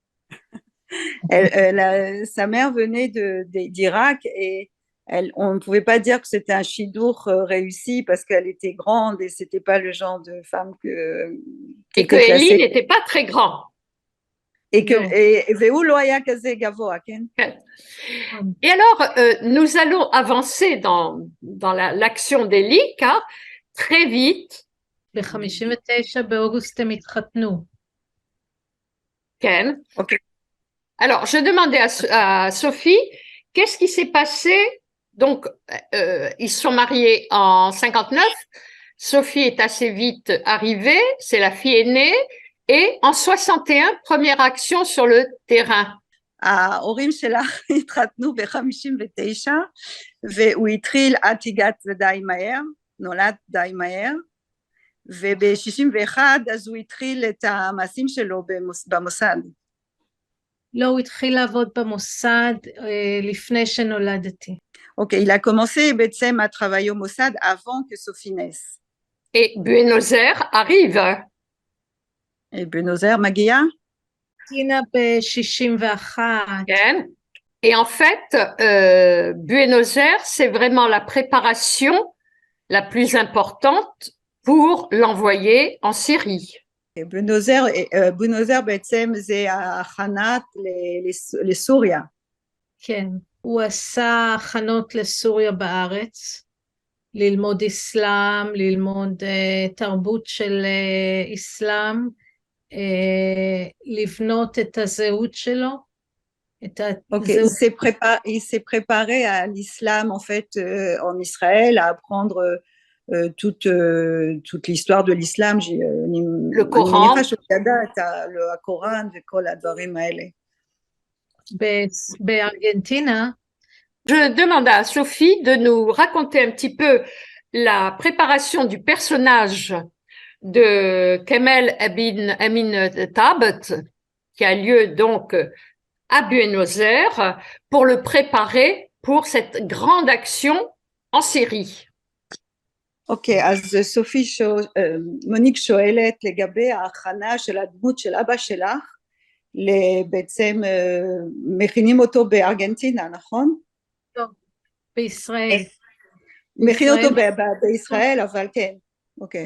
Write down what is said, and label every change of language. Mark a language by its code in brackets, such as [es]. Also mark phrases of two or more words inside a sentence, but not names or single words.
[fr] Sa mère venait d'Irak et on ne pouvait pas dire que c'était un chidour réussi parce qu'elle était grande et c'était pas le genre de femme qui Et que était Élie classée. n'était pas très grand. [he] Et והוא לא היה כזה גבוה, כן? [fr] Et alors, nous allons avancer dans l'action d'Élie, car très vite. [he] ב-59 באוגוסט הם התחתנו. Ken. Okay. [fr] Alors, je demandais à Sophie, qu'est-ce qui s'est passé? Donc, ils se sont mariés en 59. Sophie est assez vite arrivée, c'est la fille aînée. Et en 61, première action sur le terrain. [he] ההורים שלך התחתנו ב-59, והוא התחיל, את הגעת די מהר, נולד די מהר, וב-61 אז הוא התחיל את המעשים שלו במוסד. לא, הוא התחיל לעבוד במוסד לפני שנולדתי. אוקיי, [fr] il a commencé בעצם à travailler au Mossad avant que Sophie naisse. Et Buenos Aires arrive. [he] Et Buenos Aires מגיעה? טינה ב-61. כן. [fr] Et en fait, Buenos Aires, c'est vraiment la préparation la plus importante pour l'envoyer en Syrie. [he] Buenos Aires בעצם זה ההכנת לסוריה. כן, הוא עשה הכנות לסוריה בארץ, ללמוד אסלאם, ללמוד תרבות של אסלאם, לבנות את הזהות שלו. [fr] Okay. Il s'est préparé à l'islam en fait en Israël, à apprendre toute l'histoire de l'islam, le Coran, le Coran [he] וכל הדברים האלה. בארגנטינה. [fr] Je demande à Sophie de nous raconter un petit peu la préparation du personnage de Kamel Amin Tabet, qui a lieu donc à Buenos Aires, pour le préparer pour cette grande action en Syrie. [he] אוקיי, אז סופי, מוניק שואלת לגבי ההכנה של הדמות של אבא שלך, בעצם מכינים אותו בארגנטינה, נכון? לא, בישראל. מכין אותו בישראל, אבל כן, אוקיי.